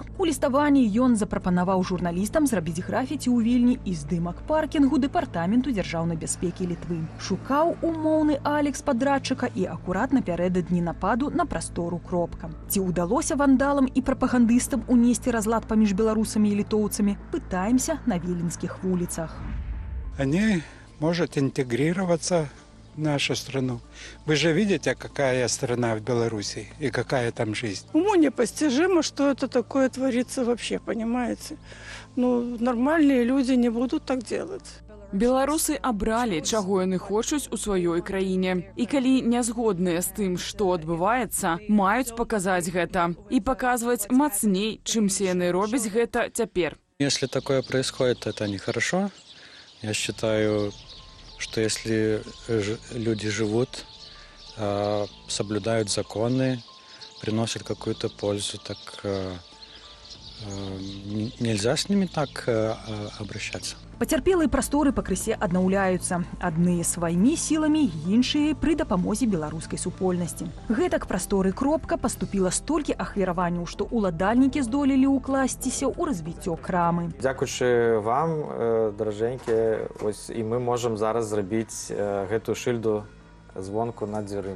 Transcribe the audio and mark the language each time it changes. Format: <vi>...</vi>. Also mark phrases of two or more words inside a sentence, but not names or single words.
<be>У ліставанні ён запрапанаваў журналістам зрабіць графіці ў Вільні і здымак паркінгу Дэпартаменту дзяржаўнай бяспекі Літвы. Шукаў умоўны Алекс падрадчыка і акурат напярэдадні нападу на прастору кропка. Ці ўдалося вандалам і прапагандыстам унесці разлад паміж беларусамі і літоўцамі, пытаемся на віленскіх вуліцах.</be> <ru>Может интегрироваться в нашу страну. Вы же видите, какая страна в Беларуси и какая там жизнь. Уму непостижимо, что это такое творится вообще, понимаете? Нормальные люди не будут так делать.</ru> <be>Беларусы абралі, чаго яны хочуць у сваёй краіне. І калі не згодныя з тым, што адбываецца, маюць паказаць гэта. І паказваць мацней, чымся яны робяць гэта цяпер.</be> <ru>Если такое происходит, это нехорошо. Я считаю, что если люди живут, соблюдают законы, приносят какую-то пользу, так нельзя с ними так обращаться.</ru> <be>Пацярпелыя прасторы пакрысе аднаўляюцца. Адныя сваімі сіламі, іншыя пры дапамозе беларускай супольнасці. Гэтак прасторы кропка паступіла столькі ахвяраванняў, што ўладальнікі здолелі ўкласціся ў развіццё крамы. Дзякуючы вам, даражэнькі, і мы можам зараз зрабіць гэтую шыльду звонку над дзвярымі.</be>